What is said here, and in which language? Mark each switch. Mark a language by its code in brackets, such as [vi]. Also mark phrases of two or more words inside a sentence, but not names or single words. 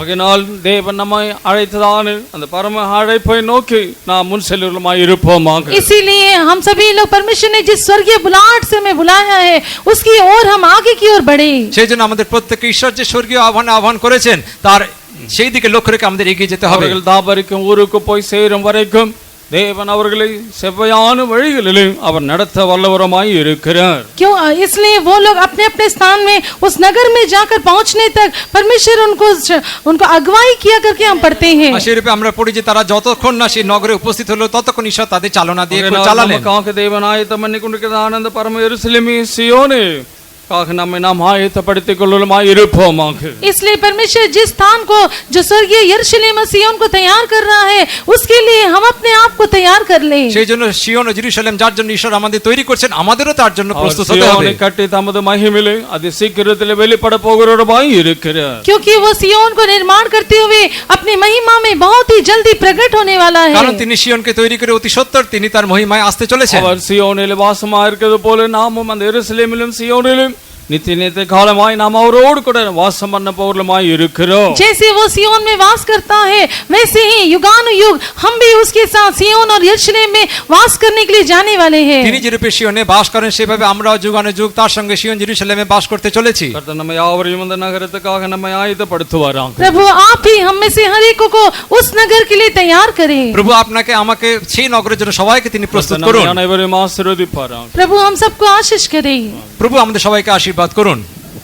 [ta] ஆகையினால் தேவன் நம்மை அழைத்ததான அந்த பரம அழைப்பை நோக்கி நாம் முன் செல்லுகிறவருமாய் இருப்போமாக। [hi] इसीलिए हम सभी लोग परमेश्वर ने जिस स्वर्गीय बुलाहट से हमें बुलाया है उसकी ओर हम आगे की ओर बढ़े। [bn] সেই জন্য আমাদের প্রত্যেককে ঈশ্বর যে স্বর্গীয় আহ্বান করেছেন তার সেই দিকে লক্ষ্য রেখে আমাদের এগিয়ে যেতে হবে। [ta] அவர்கள் தாபரிக்கும் ஊருக்கு போய் சேரும் வரைக்கும் தேவன் அவர்களை செவ்வையான வழிகளிலே அவர் நடத்த வல்லவருமாய் இருக்கிறார்। [hi] क्यों? इसलिए वो लोग अपने अपने स्थान में उस नगर में जाकर पहुंचने तक परमेश्वर उनको अगुवाई किया करके हम पढ़ते हैं। [bn] সেই রূপে আমরা পড়ি যে তারা যতক্ষণ না সেই নগরে উপস্থিত হলো ততক্ষণ ঈশ্বর তাদের চালনা দিয়ে চালালেন। [ta] நமக்காக தேவன் ஆயத்தம் பண்ணி கொண்டிருக்கிற ஆனந்த பரம எருசலேமே சியோனே நம்மை நாம் ஆயத்தப்படுத்திக் கொள்ளுமாய் இருப்போமாக। [hi] इसलिए परमेश्वर जिस स्थान को जो स्वर्गीय यरूशलेम सिय्योन को तैयार कर रहा है उसके लिए हम अपने आप को तैयार कर ले। [bn] সেই জন্য সিয়ন ও জেরুজালেম যার জন্য ঈশ্বর আমাদের তৈরি করছেন আমাদেরও তার জন্য প্রস্তুত হতে হবে। [ta] সিয়নে கட்டி தமது மகிமையிலே அதி சீக்கிரத்திலே வெளிப்பட போகிறவருமாய் இருக்கிறார்। [hi] क्योंकि वो सिय्योन को निर्माण करते हुए अपनी महिमा में बहुत ही जल्दी प्रकट होने वाला है। [bn] কারণ তিনি সিয়নকে তৈরি করে অতি সত্বর তিনি তার মহিমায় আসতে চলেছেন। [ta] அவர் சியோனிலே வாசமாக இருக்கிறது போல நாமும் அந்த எருசலேமிலும் சியோனிலும் நித்திய நித்திய காலமாய் நாம் அவரோடு கூட வாசம் பண்ண போகிறவருமாய் இருக்கிறோம்। [hi] जैसे वो सिय्योन में वास करता है वैसे ही युगानुयुग हम भी उसके साथ सिय्योन और यरूशलेम में वास करने के लिए जाने वाले हैं। [bn] তিনি যে রূপে সিয়নে বাস করেন সেভাবে আমরাও যুগানুযুগ তার সঙ্গে সিয়ন জেরুজালেমে বাস করতে চলেছি। [ta] கர்த்தர் நம்மை யாவரையும் அந்த நகரத்துக்காக நம்மை ஆயத்தப்படுத்துவாராம்। [hi] प्रभु आप ही हम में से हर एक को उस नगर के लिए तैयार करें। [bn] প্রভু আপনাকে আমাকে সেই নগরের জন্য সবাইকে তিনি প্রস্তুত করুন। [ta] அனைவரையும் ஆசீர்வதிப்பாராம்। [hi] प्रभु हम सबको आशीष करें। [bn] প্রভু আমাদের সবাইকে আশীর্বাদ করুন।